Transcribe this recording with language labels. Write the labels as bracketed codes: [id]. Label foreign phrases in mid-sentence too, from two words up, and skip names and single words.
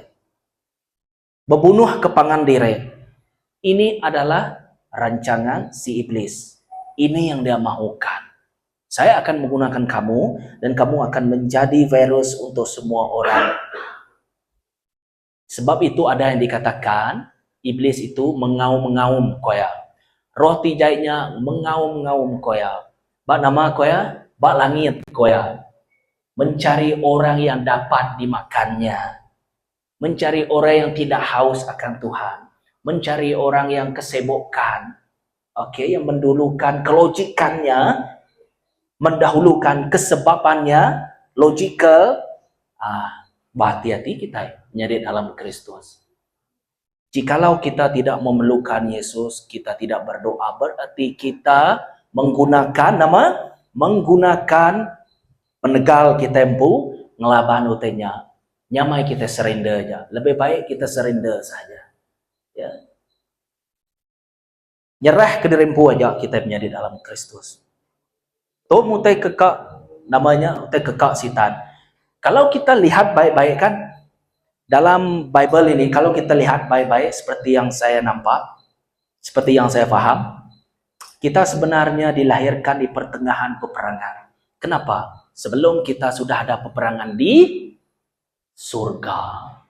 [ms] Membunuh kepangan diri. Ini adalah rancangan si iblis. Ini yang dia mahukan. Saya akan menggunakan kamu dan kamu akan menjadi virus untuk semua orang. Sebab itu ada yang dikatakan iblis itu mengaum-ngaum koya. Roh tijainya mengaum-ngaum koya. [iba] Bak nama ko ya, bak langit ko ya. [ms] Mencari orang yang dapat dimakannya. Mencari orang yang tidak haus akan Tuhan. Mencari orang yang kesibukkan. Oke, yang mendulukan kelogikannya, mendahulukan kesebabannya, logikal. Berhati-hati kita menjadi dalam Kristus. Jikalau kita tidak memerlukan Yesus, kita tidak berdoa, berarti kita menggunakan [iba] penegal kita empu ngelaban utenya. Nyamai kita surrender aja. [ms] Lebih baik kita surrender saja. Ya. [iba] Nyerah ke diri empu aja kita menjadi dalam Kristus. Tuh mutai kekak namanya mutai kekak sitan. [ms] Kalau kita lihat baik-baik kan dalam Bible ini, kalau kita lihat baik-baik seperti yang saya nampak, seperti yang saya paham, kita sebenarnya dilahirkan di pertengahan peperangan. Kenapa? Sebelum kita sudah ada peperangan di surga.